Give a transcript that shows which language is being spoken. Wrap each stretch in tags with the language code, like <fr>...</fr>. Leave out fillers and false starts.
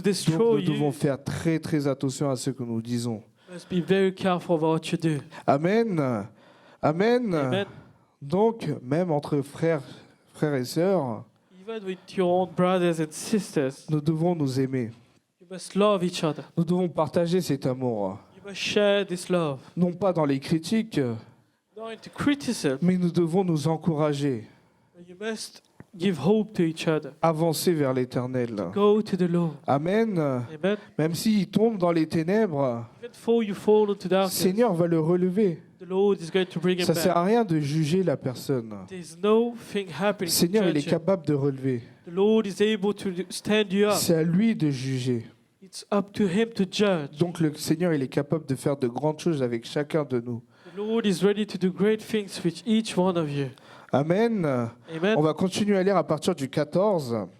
<fr>Donc</fr> <en>destroy</en> <fr>nous devons</fr> <en>you.</en> <fr>faire très très attention à ce que nous disons.</fr> <en>Must be very careful about what you do. Amen. Amen. Amen.</en> <fr>Donc, même entre frères et sœurs,</fr> <en>Even with your own brothers and sisters,</en> <fr>nous devons nous aimer.</fr> <en>you must love each other.</en> <fr>Nous devons partager cet amour.</fr> <en>You must share this love.</en> <fr>Non pas dans les critiques,</fr> <en>Not into criticism,</en> <fr>mais nous devons nous encourager,</fr> <en>but you must give hope to each other.</en> <fr>avancer vers l'éternel.</fr> <en>Go to the Lord. Amen. Amen.</en> <fr>Même s'il tombe dans les ténèbres,</fr> <en>Even though you fall into</en> <fr>le</fr> <en>darkness,</en> <fr>Seigneur va le relever.</fr> <en>the Lord is going to bring him</en> <fr>Ça ne sert</fr> <en>back.</en> <fr>à rien de juger la personne.</fr> <en>There's no thing</en> <fr>Le</fr> <en>happening.</en> <fr>Seigneur,</fr> <en>to</en> <fr>il est</fr> <en>judge him.</en> <fr>capable de relever.</fr> <en>The Lord is able to stand you up.</en> <fr>C'est à lui de juger.</fr> <en>It's up to him to judge.</en> <fr>Donc le Seigneur, il est capable de faire de grandes choses avec chacun de nous.</fr> <en>The Lord is ready to do great things with each one of you. Amen. Amen.</en> <fr>On va continuer à lire à partir du 14.</fr>